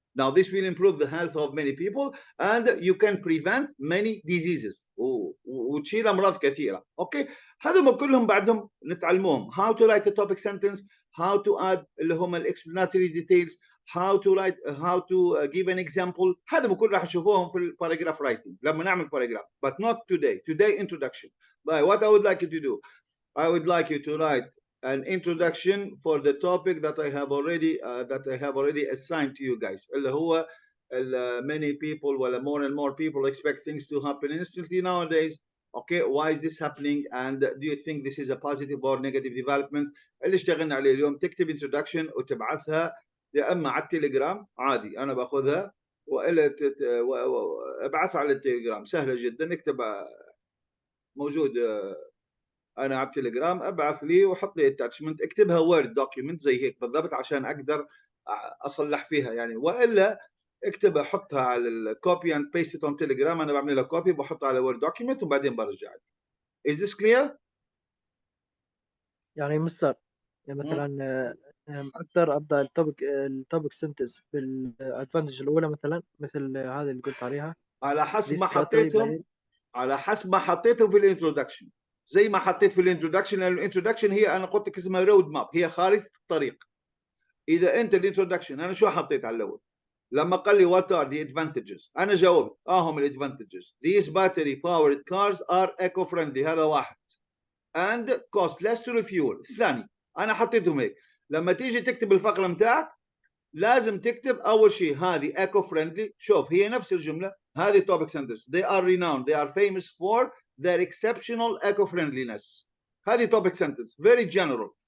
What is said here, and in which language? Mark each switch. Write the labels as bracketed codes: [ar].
[en] Now this will improve the health of many people and you can prevent many diseases [ar] وتشيل امراض كثيره. اوكي، هذول كلهم بعدهم نتعلموهم [en] how to write a topic sentence, how to add اللي هم explanatory details, how to give an example. [ar] هذا كله راح تشوفوهم في الباراجراف رايتنج لما نعمل باراجراف. [en] But not today introduction. But what I would like you to do, I would like you to write an introduction for the topic that I have already assigned to you guys. [ar] اللي هو [en] many people well more and more people expect things to happen instantly nowadays. Okay, why is this happening and do you think this is a positive or negative development. [ar] اللي اشتغلنا عليه اليوم تكتب introduction وتبعثها يا اما على التليجرام عادي، انا باخذها والا ابعثها على التليجرام سهله جدا. اكتب موجود انا على التليجرام، ابعث لي وحط لي اتاتشمنت، اكتبها وورد دوكيومنت زي هيك بالضبط عشان اقدر اصلح فيها يعني، والا اكتبها حطها على الكوبي اند بيست اون تليجرام. انا بعمل لها كوبي بحطها على وورد دوكيومنت وبعدين برجع. [en] Is this clear؟ [ar] يعني مستر يعني مثلا اقدر ابدا التوبك سنتنس بالادفانتج الاولى مثلا مثل هذه اللي قلت عليها على حسب [en] this [ar] ما [en] battery [ar] حطيتهم، على حسب ما حطيتهم في الانترودكشن. زي ما حطيت في الانترودكشن، لان الانترودكشن هي انا قلت لك اسمها رود ماب، هي خارطه الطريق. اذا انت الانترودكشن انا شو حطيت على الاول؟ لما قال لي [en] what are the advantages [ar] انا جاوبت هم الادفانتجز. [en] these battery powered cars are eco friendly، [ar] هذا واحد، [en] and cost less to refuel. [ar] الثاني انا حطيتهم هيك. لما تيجي تكتب الفقره متاعك لازم تكتب اول شيء هذه eco friendly. شوف هي نفس الجمله، هذه topic sentence. [en] they are renowned, they are famous for their exceptional eco friendliness. [ar] هذه [en] topic sentence very general.